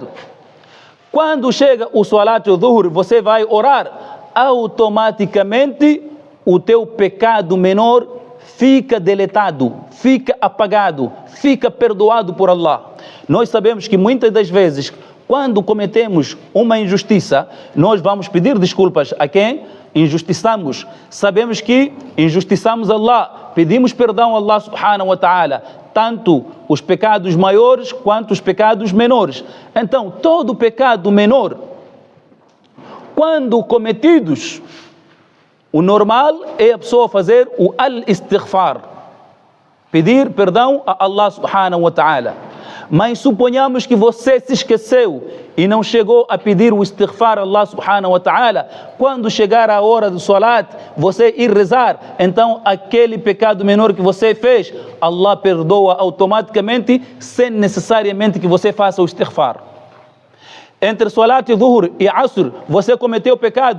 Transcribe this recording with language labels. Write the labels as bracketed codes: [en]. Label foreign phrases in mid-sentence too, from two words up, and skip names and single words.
[pt] Quando chega o [ar] صلاة الظهر, [pt] você vai orar, automaticamente o teu pecado menor fica deletado, fica apagado, fica perdoado por Allah. Nós sabemos que muitas das vezes, quando cometemos uma injustiça, nós vamos pedir desculpas a quem injustiçamos. Sabemos que injustiçamos Allah, pedimos perdão a Allah [ar] سبحانه وتعالى, [pt] tanto os pecados maiores quanto os pecados menores. Então, todo pecado menor, quando cometidos, o normal é a pessoa fazer o al-istighfar, pedir perdão a Allah [ar] سبحانه وتعالى. [pt] Mas suponhamos que você se esqueceu e não chegou a pedir o istighfar a Allah [ar] سبحانه وتعالى. [pt] Quando chegar a hora do salat, você ir rezar, então aquele pecado menor que você fez, Allah perdoa automaticamente, sem necessariamente que você faça o istighfar. Entre [ar] صلاة الظهر [pt] e Asr, você cometeu pecado.